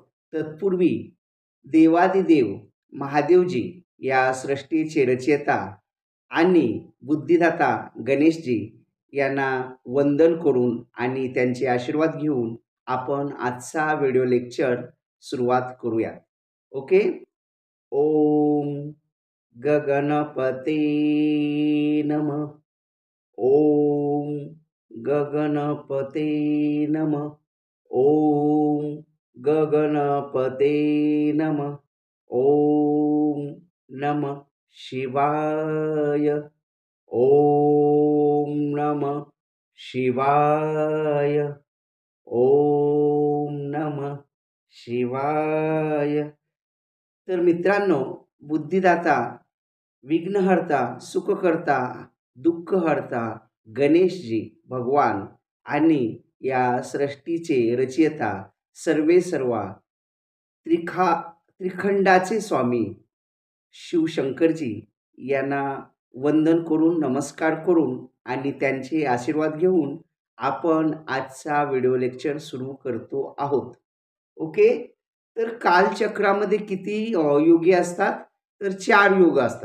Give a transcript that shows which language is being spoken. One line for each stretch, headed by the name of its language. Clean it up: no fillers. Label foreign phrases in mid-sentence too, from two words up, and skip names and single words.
Marathi: तत्पूर्वी देवादिदेव महादेवजी या सृष्टीचे रचयिता आणि बुद्धिदाता गणेशजी यांना वंदन करून आणि त्यांचे आशीर्वाद घेऊन आपण आजचा
English: video lecture
Marathi: सुरुवात करूया. ओके.
Sanskrit: ओम गगनपते नमः. ओम गगनपते नमः. ओम गगनपते नमः. ओम नमः शिवाय. ओम नमः शिवाय. ओम नमः शिवाय.
Marathi: तर मित्रांनो, बुद्धिदाता, विघ्नहर्ता, सुखकर्ता, दुःखहर्ता गणेशजी भगवान आणि या सृष्टीचे रचयिता सर्वे सर्वा त्रिखंडाचे स्वामी शिवशंकरजी यांना वंदन करून, नमस्कार करून आणि त्यांचे आशीर्वाद घेऊन आपण आजचा
English: video lecture
Marathi: सुरू करतो आहोत. ओके. तर कालचक्रामध्ये किती युगे असतात तर चार युग असतात.